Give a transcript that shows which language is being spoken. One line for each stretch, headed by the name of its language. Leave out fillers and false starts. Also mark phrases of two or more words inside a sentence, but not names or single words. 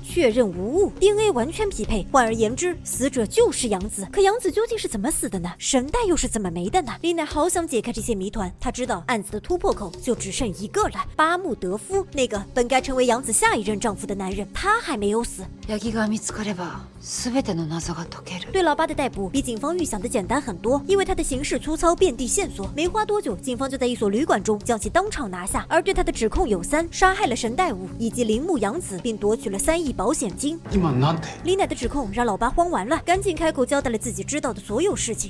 Chinese: 确认无误 ，DNA 完全匹配，换而言之，死者就是杨子。可杨子究竟是怎么死的呢？神代又是怎么没的呢？林乃好想解开这些谜团，他知道案子的突破口就只剩一个了。巴木德夫，那个本该成为杨子下一任丈夫的男人，他还没有死。
Japanese: ヤギが見つかれば全ての謎が解ける。
Chinese: 对老八的逮捕比警方预想的简单很多，因为他的行事粗糙，遍地线索。没花多久，警方就在一所旅馆中将其当场拿下。而对他的指控有3：杀害了神代武以及铃木洋子，并夺取了3亿保险金。李乃的指控让老八慌完了，赶紧开口交代了自己知道的所有事情。